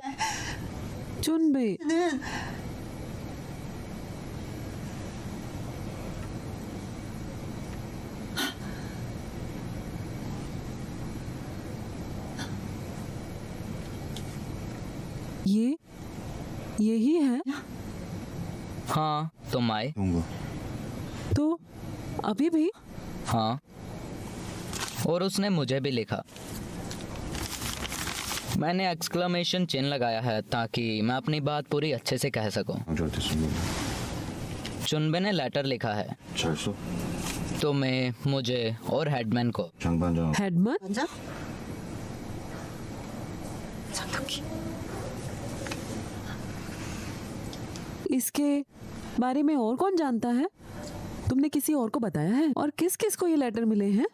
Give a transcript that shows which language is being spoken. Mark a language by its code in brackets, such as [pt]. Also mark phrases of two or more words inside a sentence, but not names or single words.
[hi] चुनबे, ये यही है? हाँ, तुम आए। [ko] 온 거. [hi] तो अभी भी? हाँ, और उसने मुझे भी लिखा। मैंने एक्सक्लेमेशन चिन्ह लगाया है ताकि मैं अपनी बात पूरी अच्छे से कह सकूं। [ko] 강조한테 쓴 거. [hi] चुनबे ने लेटर लिखा है [ko] 잘 써? [hi] तुम्हें, मुझे और हेडमैन को। [ko] 장반장 [hi] हेडमन? इसके बारे में और कौन जानता है? तुमने किसी और को बताया है? और किस किस को ये लेटर मिले हैं?